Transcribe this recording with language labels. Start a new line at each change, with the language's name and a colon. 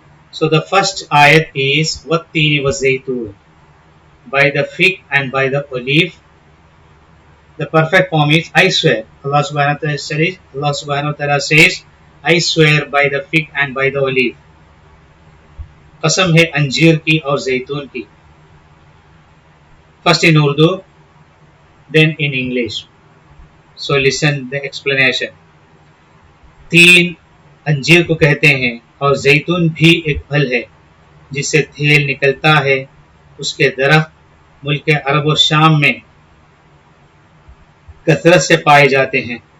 English: So the first ayat is
Arabic: Wat-Teeni was-Zaytoon.
English: By the fig and by the olive. The perfect form is I swear. Allah subhanahu wa ta'ala says, I swear by the fig and by the olive.
Urdu: قسم ہے انجیر کی اور زیتون کی.
English: First in Urdu, then in English. So listen the explanation.
Urdu: تین انجیر کو کہتے ہیں اور زیتون بھی ایک پھل ہے جس سے تیل نکلتا ہے. اس کے درخت ملک عرب و شام میں کثرت سے پائے جاتے ہیں.